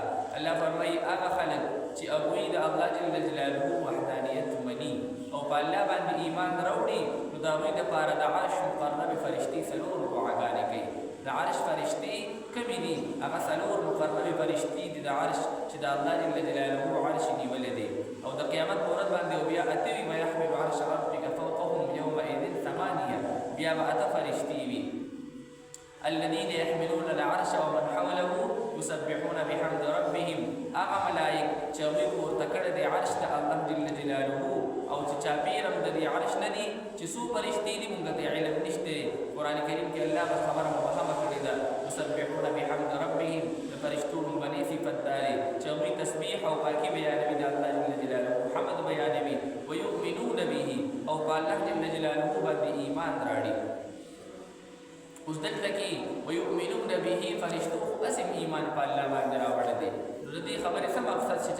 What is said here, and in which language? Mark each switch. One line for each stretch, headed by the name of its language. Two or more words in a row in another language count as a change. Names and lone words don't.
Pashto: الله فرمایي هغه خلک چې هغوی د الله
Arabic: جل جلاله
Pashto: وحدانیت مني او په الله باندې ایمان راوړي، نو د هغوی دپاره د عرش مقربې فرشتې څلور دعاګانې کوي. د عرش فرشتې کومې دي؟ هغه څلور مقربې فرشتې دي د عرش چې د الله
Arabic: جل جلاله
Pashto: عرش نیولی دی. او د قیامت په ورځ باندې بیا اته وي،
Arabic: ویحمل عرش ربک فوقهم یومئذ ثمانیه،
Pashto: بیا به اته فرشتې وي.
Arabic: الذين يحملون العرش ومن حوله يسبحون بحمد ربهم،
Pashto: هغه ملائک چې هغوی پورته کړی دی عرش ته الله
Arabic: جل جلاله
Pashto: او چې چاپېره هم د دې عرش نه دي چې څو فرشتې دي، موږ ته علم نشته. قرآن کریم کې الله به خبره مبهمه
Arabic: يسبحون بحمد ربهم
Pashto: فرشتو بني صفت داري چوي تسبيح او پاکي بیانوي د الله
Arabic: جل جلاله
Pashto: حمد بیانوي
Arabic: ويؤمنون به
Pashto: او الله
Arabic: جل جلاله
Pashto: باندې ایمان راړي اوس دلته کې
Arabic: ويؤمنون به
Pashto: فرشتو اسم ایمان په الله باندې راوړل دي نو دې خبرې سم مقصد چې